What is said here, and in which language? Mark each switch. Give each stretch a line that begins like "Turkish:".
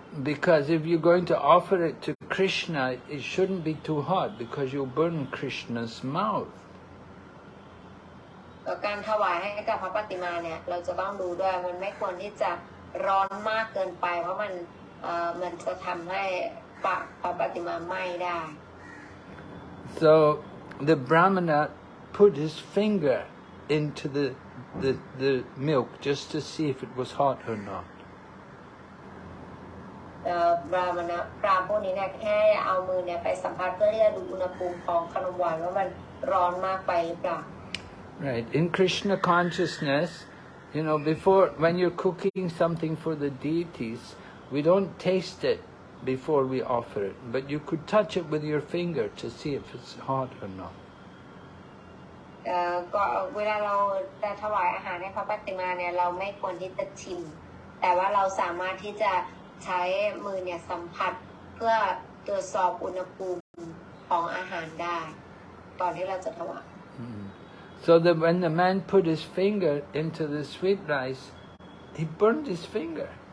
English: Because if you're going to offer it to Krishna, it shouldn't be too hot because you'll burn Krishna's mouth.
Thai: การถวายให้กับพระปฏิมาเนี่ยเราจะต้องดูด้วยมันไม่ควรที่จะร้อนมากเกินไปเพราะมันจะทำให้ปากพระปฏิมาไหม้ได้
English: So the Brahmana put his finger into the milk just to see if it was hot or not.
Thai: พราหมณ์พวกนี้เนี่ยแค่เอามือเนี่ยไปสัมผัสเพื่อที่จะดูอุณหภูมิของขนมหวานว่ามันร้อนมากไปหรือเปล่า
English: Right. In Krishna consciousness, you know, when you're cooking something for the deities, we don't taste it before we offer it, but you could touch it with your finger to see if it's hot or not.
Thai: ก็เวลาเราจะถวายอาหารให้พระปฏิมาเนี่ยเราไม่ควรที่จะชิมแต่ว่าเราสามารถที่จะใช้มือเนี่ยสัมผัสเพื่อตรวจสอบอุณหภูมิของอาหารได้ก่อนที่เราจะถวาย
English: So that when the man put his finger into the sweet rice, he burned his finger.